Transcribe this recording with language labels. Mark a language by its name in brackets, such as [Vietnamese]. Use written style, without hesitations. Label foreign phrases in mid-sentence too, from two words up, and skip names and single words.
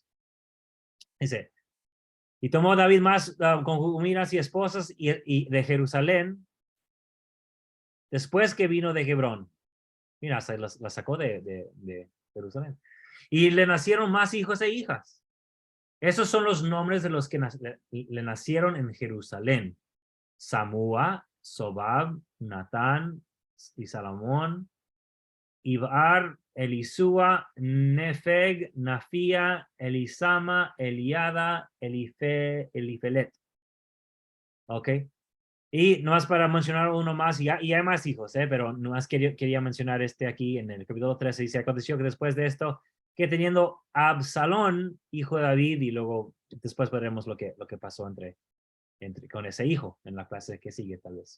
[Spanish] Dice, y tomó David más concubinas y esposas y de Jerusalén, después que vino de Hebrón. Mira, se la sacó de Jerusalén. Y le nacieron más hijos e hijas. Esos son los nombres de los que le nacieron en Jerusalén. Samúa, Sobab, Natán y Salomón, Ibar, Elisúa, Nefeg, Nafía, Elisama, Eliada, Elifelet. ¿Ok? Y nomás para mencionar uno más, y hay más hijos, pero nomás quería mencionar aquí en el capítulo 13. Dice, aconteció que después de esto, que teniendo Absalón, hijo de David, y luego después veremos lo que pasó con ese hijo en la clase que sigue tal vez.